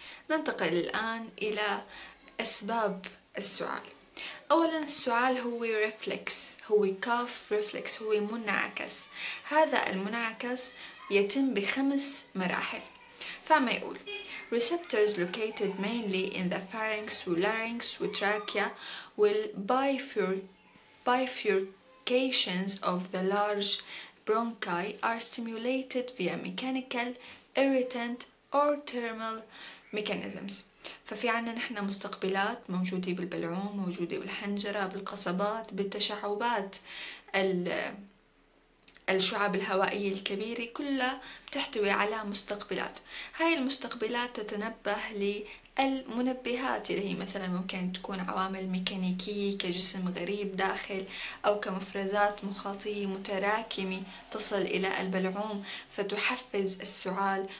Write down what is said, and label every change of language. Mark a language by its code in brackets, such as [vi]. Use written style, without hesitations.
[ar] ننتقل الآن إلى أسباب السعال. أولا السعال هو ريفلكس، هو cough reflex، هو منعكس. هذا المنعكس يتم ب5 مراحل. فما يقول [en] receptors located mainly in the pharynx والlarynx والtrachea will bifurcations of the large bronchi are stimulated via mechanical, irritant or thermal mechanisms. [ar] ففي عنا نحن مستقبلات موجودة بالبلعوم، موجودة بالحنجرة، بالقصبات، بالتشعبات الشعب الهوائية الكبيرة، كلها بتحتوي على مستقبلات. هاي المستقبلات تتنبه للمنبهات اللي هي مثلا ممكن تكون عوامل ميكانيكية كجسم غريب داخل، أو كمفرزات مخاطية متراكمة تصل إلى البلعوم فتحفز السعال.